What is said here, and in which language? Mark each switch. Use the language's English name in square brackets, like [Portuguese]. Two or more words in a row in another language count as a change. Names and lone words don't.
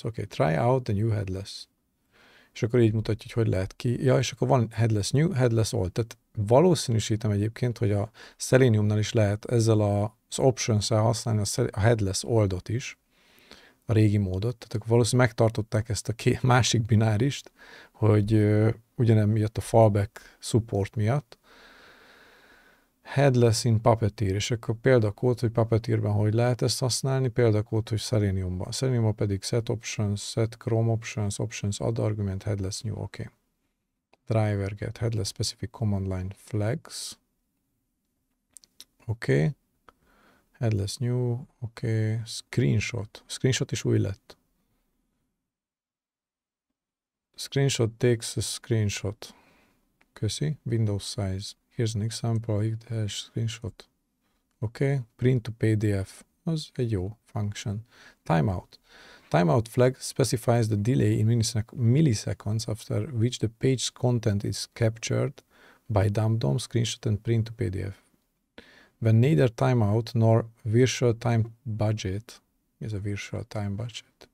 [English] Okay, try out the new headless. [Hungarian] És akkor így mutatja, hogy lehet ki. Ja, és akkor van [English] headless new, headless old. [Hungarian] Tehát valószínűsítem egyébként, hogy a Seleniumnál is lehet ezzel az options-el használni a headless oldot is, a régi módot. Tehát akkor valószínűleg megtartották ezt a másik binárist, hogy ugyanem miatt a [English] fallback support [Hungarian] miatt. [English] Headless in Puppeteer, [Hungarian] és akkor példakód, hogy Puppeteerben hogy lehet ezt használni, példakód, hogy Seleniumban. Seleniumban pedig [English] set options, set Chrome options, options add argument, headless new, oké. Driver get, headless specific command line flags, oké. Headless new, [Hungarian] oké. Screenshot, screenshot is új lett. [English] Screenshot takes a screenshot. [Hungarian] Köszi. [English] Windows size. Here's an example, screenshot. Okay. Print to PDF. [Hungarian] Az egy jó function. [English] Timeout. Timeout flag specifies the delay in milliseconds after which the page content is captured by dump-dom, screenshot and print to PDF. When neither timeout nor virtual time budget is a virtual time budget.